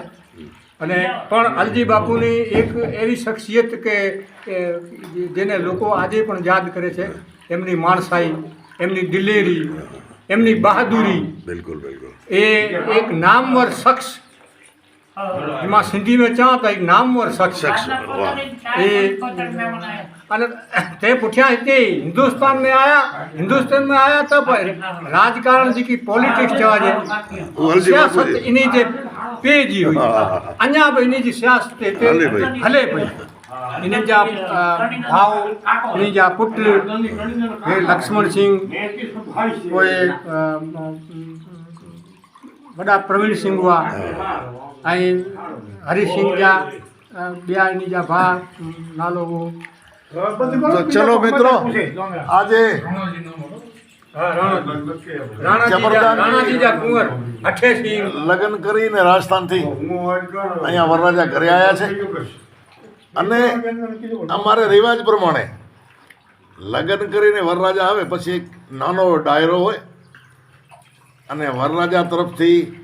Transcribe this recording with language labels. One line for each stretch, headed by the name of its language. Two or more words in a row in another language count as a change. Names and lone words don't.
Gujarati: અને પણ અલજી બાપુની એક એવી શખ્સિયત કે જેને લોકો આજે પણ યાદ કરે છે, એમની માણસાઈ, એમની દિલેરી, એમની બહાદુરી. બિલકુલ. બિલકુલ. એ એક નામવર શખ્સ એમાં સિંધી
Sindhi: में चवां त हिकु नामवर शख़्स
Gujarati: અને તે पुठियां
Sindhi: हिते हिंदुस्तान में आया त राजकारण जेकी पॉलिटिक्स चवाइजे सियासत इन जे पे जी हुई अञा बि इन जी सियासत हिते हले पई इन जा भाउ इन जा पुट हे लक्ष्मण सिंह पोइ वॾा प्रवीण सिंह हुआ ऐं हरी सिंह जा ॿिया इन जा भाउ नालो हो
Gujarati: તો ચલો મિત્રો આજે
Kachhi: રાણાજી જા કુંવર અઠે સિંહ
Gujarati: લગ્ન કરીને રાજસ્થાનથી અહીંયા વરરાજા ઘરે આવ્યા છે અને અમારે રિવાજ પ્રમાણે લગ્ન કરીને વરરાજા આવે પછી એક નાનો ડાયરો હોય અને વરરાજા તરફથી